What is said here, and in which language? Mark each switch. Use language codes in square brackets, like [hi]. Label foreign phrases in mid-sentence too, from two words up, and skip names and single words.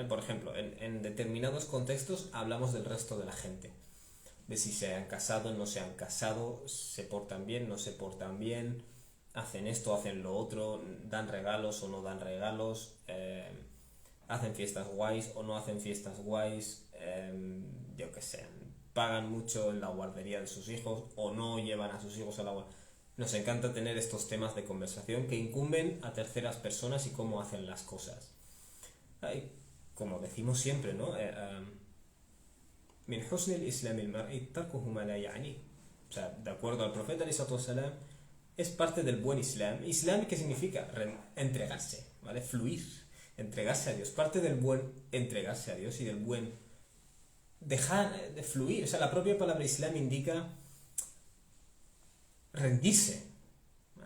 [es] Por ejemplo, en determinados contextos hablamos del resto de la gente, de si se han casado, no se han casado, se portan bien, no se portan bien, hacen esto, hacen lo otro, dan regalos o no dan regalos, hacen fiestas guays o no hacen fiestas guays, yo qué sé, pagan mucho en la guardería de sus hijos o no llevan a sus hijos a la guardería. Nos encanta tener estos temas de conversación que incumben a terceras personas y cómo hacen las cosas. Ay, como decimos siempre, ¿no? [ar] من حسن الإسلام المرء تركه ما لا يعني. [es] O sea, de acuerdo al profeta ﷺ, es parte del buen Islam. Islam, ¿qué significa? Entregarse, ¿vale? Fluir, entregarse a Dios. Parte del buen entregarse a Dios y del buen dejar de fluir. O sea, la propia palabra Islam indica rendirse, ¿vale?